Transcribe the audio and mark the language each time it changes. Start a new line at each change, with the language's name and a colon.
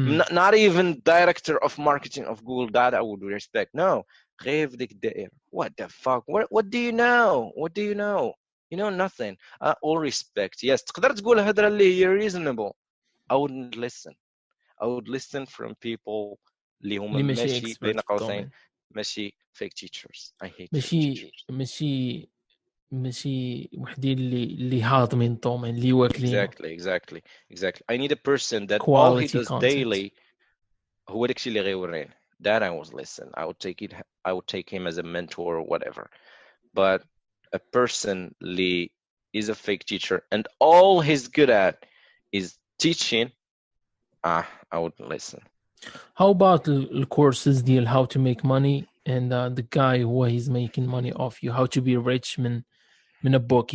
English: not even director of marketing of Google that I would respect.
Arabic: No, غير في ديك الدائره.
English: What the fuck? What do you know? You know nothing. All respect.
Arabic: Yes, تقدر تقول هضره اللي هي reasonable.
English: I wouldn't listen. I would listen from people
Arabic: اللي هما ماشي بين قوسين ماشي
English: fake teachers. I hate fake teachers.
Arabic: ماشي ماشي وحدين اللي هاضمين طومين اللي واكلين
English: exactly I need a person that all he quality does content.
Arabic: daily هو داكشي اللي غيوريني.
English: That I was listen. I would take him as a mentor or whatever. But a person اللي is a fake teacher and all he's good at is teaching, I wouldn't listen. How about the courses deal how to make money and the guy who he's making money off you, how to be rich من a book.